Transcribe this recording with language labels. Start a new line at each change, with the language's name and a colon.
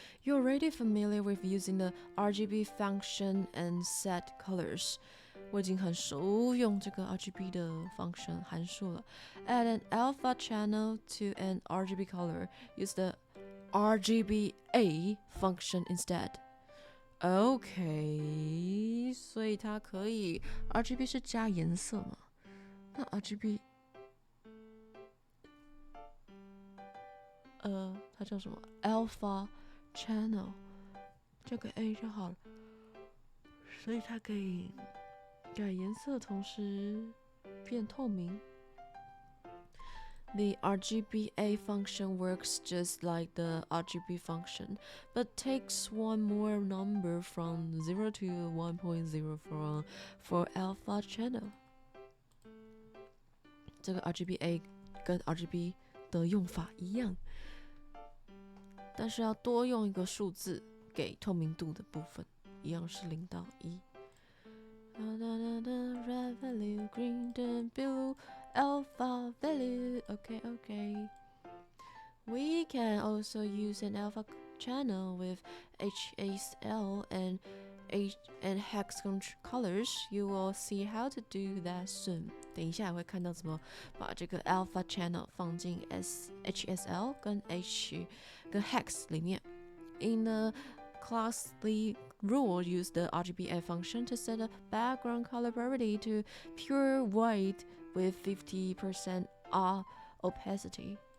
English: You're already familiar with using the RGB function and set colors.
Chinese: 我已经很熟用这个 RGB 的 function 函数了。
English: Add an alpha channel to an RGB color. Use the RGBA function instead.
Chinese: OK， 所以它可以 RGB 是加颜色嘛？那 RGB 它叫什么 ？Alpha channel， 这个 A 就好了。所以它可以改颜色，同时变透明。
English: The RGBA function works just like the RGB function, but takes one more number from 0 to 1.0 for alpha channel.
Chinese: 这个 RGBA 跟 RGB 的用法一样，但是要多用一个数字给透明度的部分，一样是0到1。
English: Red value, green, then blue, alpha value. Okay. We can also use an alpha channel with HSL and hex colors. You will see how to do that soon.
Chinese: 等一下会看到怎么把这个 alpha channel 放进 HSL 跟 hex 里面。
English: In the class rule, use the RGBA function to set a background color property to pure white with 50% opacity.